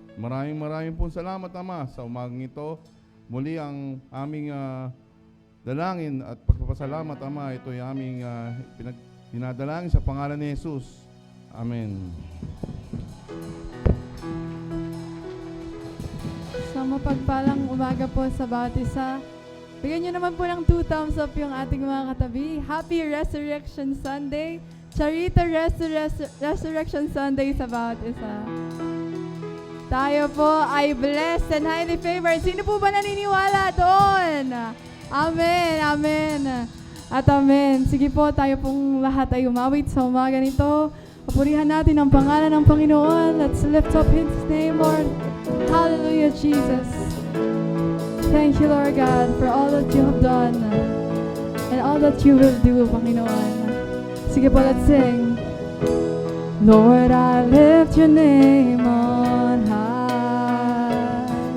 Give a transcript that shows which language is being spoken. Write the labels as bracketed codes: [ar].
[tl] Maraming po salamat Ama sa umagang ito. Muli ang aming dalangin at pagpapasalamat Ama, ito ay aming dinadalangin sa pangalan ni Jesus. Amen. So mapagpalang umaga po sa bawat isa. Bigyan nyo naman po ng 2 thumbs up yung ating mga katabi. [en] Happy Resurrection Sunday. [tl] Charita Resurrection Sunday sa bawat isa. Tayo po ay [en] blessed and highly favored. [tl] Sino po ba naniniwala doon? Amen, amen. At amen. Sige po, tayo pong lahat ay umawit sa umaga nito. Papurihan natin ang pangalan ng Panginoon. [en] Let's lift up His name, Lord. Hallelujah, Jesus. Thank you, Lord God, for all that you have done and all that you will do, Panginoon. [tl] Sige po, [en] let's sing. Lord, I lift your name on high.